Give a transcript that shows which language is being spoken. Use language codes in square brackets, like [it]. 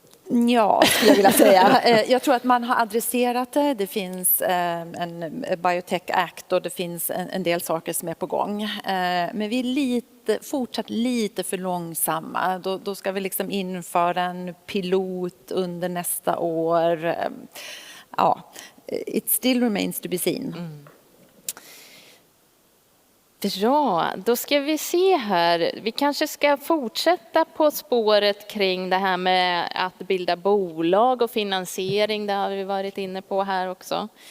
[sv] Ja, skulle jag vilja säga. Jag tror att man har adresserat det. Det finns en Biotech Act och det finns en del saker som är på gång. Men vi är fortsatt lite för långsamma. Då ska vi liksom införa en pilot under nästa år. [en] Ja, it still remains to be seen. [sv] Bra, då ska vi se här. Vi kanske ska fortsätta på spåret kring det här med att bilda bolag och finansiering. Det har vi varit inne på här också.